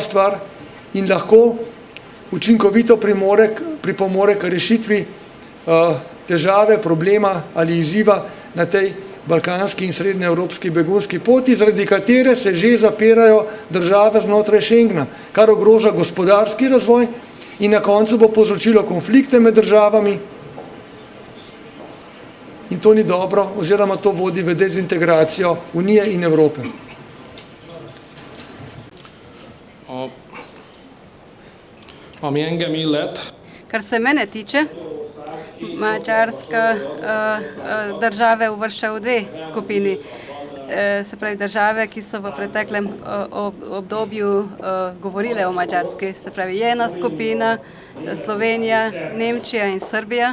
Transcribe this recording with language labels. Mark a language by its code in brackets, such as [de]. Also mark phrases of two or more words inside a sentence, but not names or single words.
[sl] stvar in lahko učinkovito pripomore k rešitvi težave, problema ali izziva na tej balkanski in srednjeevropski begunski poti, zaradi katere se že zapirajo države znotraj Schengena, kar ogroža gospodarski razvoj in na koncu bo povzročilo konflikte med državami in to ni dobro, oziroma to vodi v dezintegracijo Unije in Evrope. [hu] Ami engem illet. [sl] Kar se mene tiče, Madžarska države uvršča v dve skupini. Se pravi države, ki so v preteklem obdobju govorile o Madžarski. Se pravi ena skupina, Slovenija, Nemčija in Srbija.